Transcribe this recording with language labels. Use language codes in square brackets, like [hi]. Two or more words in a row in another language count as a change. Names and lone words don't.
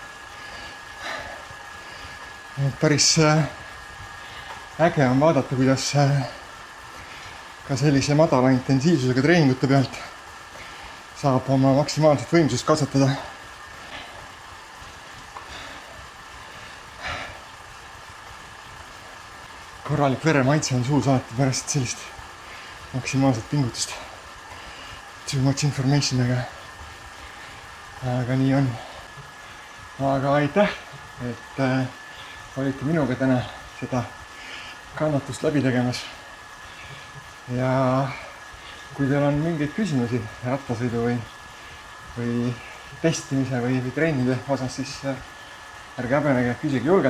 [et] Päris äge on vaadata, kuidas ka sellise madala intensiivsusega treeningute pealt saab oma maksimaalset võimsust kasvatada. Korralik veremaitse on suus alati pärast sellist maksimaalset pingutust. [en] Too much information, [et] aga nii on. Aga aitäh, et olite minuga täna seda kannatust läbi tegemas. Ja kui teil on mingeid küsimusi rattasõidu või testimise või treenide osas, siis ärge häbenege, küsige julgelt.